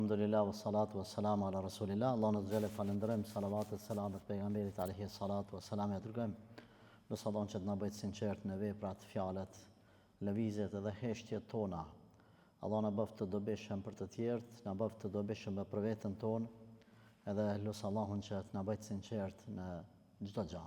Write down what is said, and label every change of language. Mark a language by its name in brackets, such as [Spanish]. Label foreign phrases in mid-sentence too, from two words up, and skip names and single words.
[Arabic] الحمد لله والصلاة والسلام على رسول الله. [Albanian] Allah në të gjele falenderojmë, salavatet, selamet pejgamberit [Arabic] عليه الصلاة والسلام, [Albanian] ja dërgojmë. Nësë Allah që të na bëjtë sinqert në veprat, fjalet, lëvizjet edhe heshtjet tona. Allah na bëft të dobishëm për të tjerët, na bëft të dobishëm për veten tonë, edhe lusë Allahun që të na bëjtë sinqert në çdo gjë.